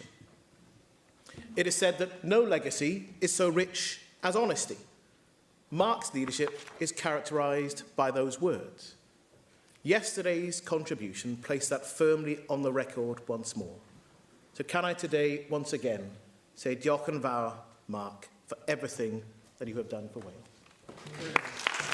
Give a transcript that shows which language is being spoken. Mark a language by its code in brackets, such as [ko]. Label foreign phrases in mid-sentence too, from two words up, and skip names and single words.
[en] It is said that no legacy is so rich as honesty. Mark's leadership is characterised by those words. Yesterday's contribution placed that firmly on the record once more. So can I today, once again, say [cy] diolch yn fawr, [en] Mark, for everything that you have done for Wales.